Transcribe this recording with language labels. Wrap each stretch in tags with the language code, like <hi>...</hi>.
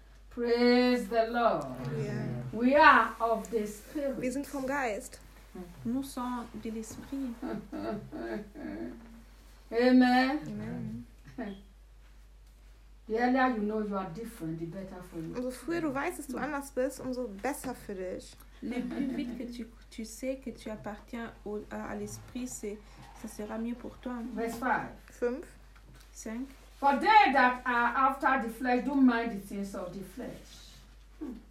<en>Praise the Lord. Yeah. We are of the spirit.</en> <de>Wir sind vom Geist.</de> <fr>Nous sommes de l'esprit.</fr> <en>Amen. Amen. The earlier you know you are different, the better for you.</en> <de>Umso früher du weißt, dass du anders bist, umso besser für dich.</de> <fr>Le plus vite que tu sais que tu appartiens à l'esprit, c'est ça sera mieux pour toi.</fr> <en>Verse 5. For they that are after the flesh do mind the things of the flesh.</en>